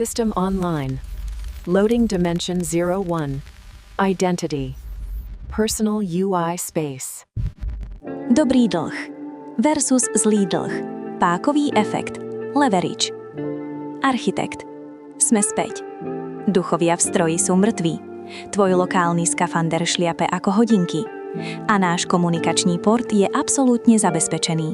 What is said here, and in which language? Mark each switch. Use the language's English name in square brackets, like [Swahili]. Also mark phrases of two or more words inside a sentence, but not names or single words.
[English] System online. Loading dimension 01. Identity. Personal UI space. [Slovak] Dobrý dlh versus zlý dlh. Pákový efekt. Leverage. Architekt. Sme späť. Duchovia v stroji sú mŕtvi. Tvoj lokálny skafander šliape ako hodinky. A náš komunikačný port je absolútne zabezpečený.